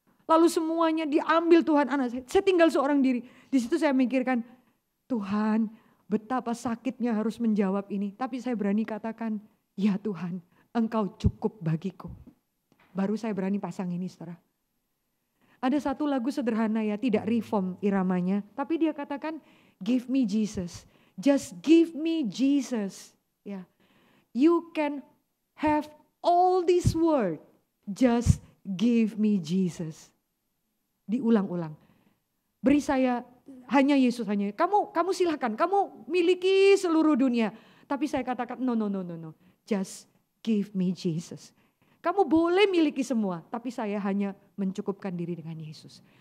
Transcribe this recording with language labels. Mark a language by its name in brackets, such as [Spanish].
[Indonesian] Lalu semuanya diambil Tuhan anak saya tinggal seorang diri, di situ saya mikirkan, Tuhan, betapa sakitnya harus menjawab ini. Tapi saya berani katakan, Ya Tuhan, Engkau cukup bagiku. Baru saya berani pasang ini, saudara. Ada satu lagu sederhana ya, tidak reform iramanya. Tapi dia katakan, [English] give me Jesus. Just give me Jesus. Ya, you can have all this world. Just give me Jesus. [Indonesian] Diulang-ulang. Beri saya hanya Yesus, hanya. Kamu silahkan, kamu miliki seluruh dunia. Tapi saya katakan, no. [English] Just give me Jesus. [Indonesian] Kamu boleh miliki semua, tapi saya hanya mencukupkan diri dengan Yesus.